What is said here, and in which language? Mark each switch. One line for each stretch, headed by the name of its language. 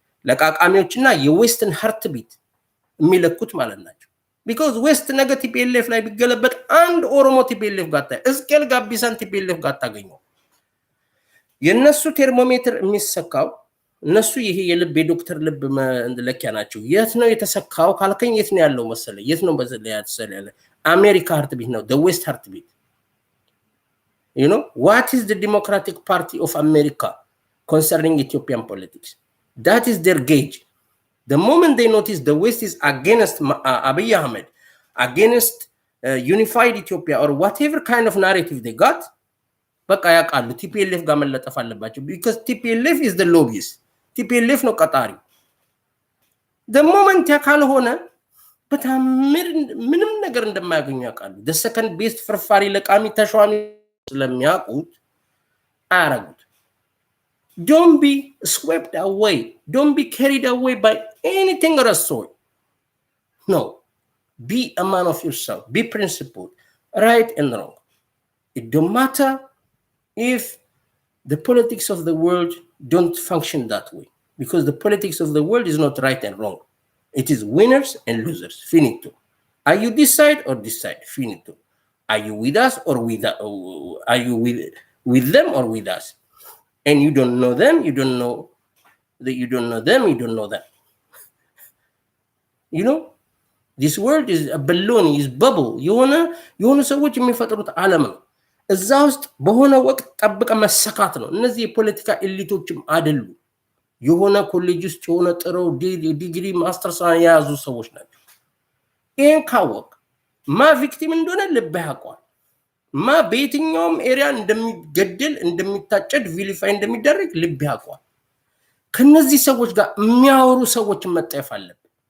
Amharic: ለቃቃሚዎችና የዌስትን ሃርት ቢት የሚለኩት ማለት ናቸው። ቢኮዝ ዌስት ነገ ቲፒኤልኤፍ ላይ ቢገለበጥ አንድ ኦሮሞ ቲፒኤልኤፍ ጋር እስኬል ጋቢሳን ቲፒኤልኤፍ ጋር ታገኘው። የነሱ ቴርሞሜትር የሚሰካው እነሱ ይሄ የልብ የዶክተር ልብ ለኪያ ናቸው። የት ነው የተሰካው ካልከኝ የት ነው ያለው መሰለ? የት ነው ያለ? አሜሪካ ሃርት ቢት ነው፣
English: the west heart beat. You know what is the Democratic Party of America concerning Ethiopian politics? That is their gauge. The moment they notice the West is against Abiy Ahmed, against unified Ethiopia or whatever kind of narrative they got,
Amharic: በቃ ያውቃሉ ቲፒኤልኤፍ ጋር መለጠፍ አለባቸው።
English: because TPLF is the lobbyist.
Amharic: TPLF ነው ቀጣሪ።
English: the moment
Amharic: ያ ካልሆነ በጣም ምንም ነገር እንደማያገኙ ያውቃሉ።
English: the second best
Amharic: ፍርፋሪ ለቃሚ ተሿሚ ስለሚያውቁት አያረጉት።
English: Don't be swept away. Don't be carried away by anything or a sort. No. Be a man of yourself. Be principled. Right and wrong. It don't matter if the politics of the world don't function that way. Because the politics of the world is not right and wrong. It is winners and losers. Finito. Are you this side or this side? Finito. Are you with us or are you with them or with us? And you don't know them, you don't know that, you don't know them, you don't know that. You know, this world is a balloon, is bubble.
Amharic: የሆነ ሰዎች የሚፈጥሩት ዓለም ነው። እዛ ውስጥ በሆነ ወቅት ጠብቀ መሰካት ነው። እነዚህ የፖለቲካ ኤሊቶችም አይደሉ። የሆነ ኮሌጅ ውስጥ የሆነ ጥረው ዲግሪ ማስተርስ የያዙ ሰዎች ናቸው። ይሄን ካወቅ ማ ቪክቲም እንደሆነ ልብህ ያውቀዋል። ማ በየትኛውም ኤሪያ እንደሚገደል እንደሚታጨድ ቪሊፋይ እንደሚደረግ ልብህ ያውቀዋል። ከነዚህ ሰዎች ጋር የሚያወሩ ሰዎችን መጠየፍ አለብህ።